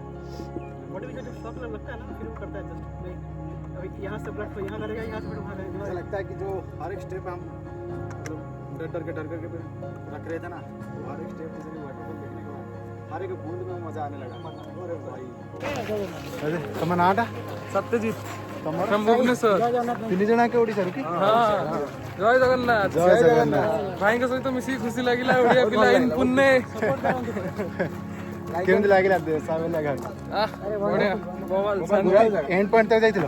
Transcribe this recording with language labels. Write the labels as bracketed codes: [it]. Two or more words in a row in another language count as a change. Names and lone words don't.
[hi] बॉडी में जब शॉक लगता है ना फिर वो करता है जस्ट नहीं अभी यहाँ से ब्लड यहाँ करेगा यहाँ से ब्लड वहाँ मुझे करेगा। लगता है कि जो हर एक स्टेप हम मतलब डर के फिर रख रहे थे ना वो हर एक स्टेप जैसे वाटरफॉल देखने के बाद हर एक बूंद में मजा आने लगा। अरे भाई अरे तुम नाटा सत्यजित [or] ତମର from ଭୁବନେଶ୍ୱର। 3 ଜଣ କେ ଓଡ଼ିଶାରୁ କି? ହଁ ଜୟ ଜଗନ୍ନାଥ। ଜୟ ଜଗନ୍ନାଥ। ଭାଇଙ୍କ ସହିତ ମିଶିକି ଖୁସି ଲାଗିଲା। ଓଡ଼ିଆ ପିଲା ଇନ୍ ପୁନେ। କେମିତି ଲାଗିଲା ସାବେଲା ଘାଟ? [hi] बढ़िया बवाल [or] ପୁରା [en] end point [or] ତକ ଯାଇଥିଲ?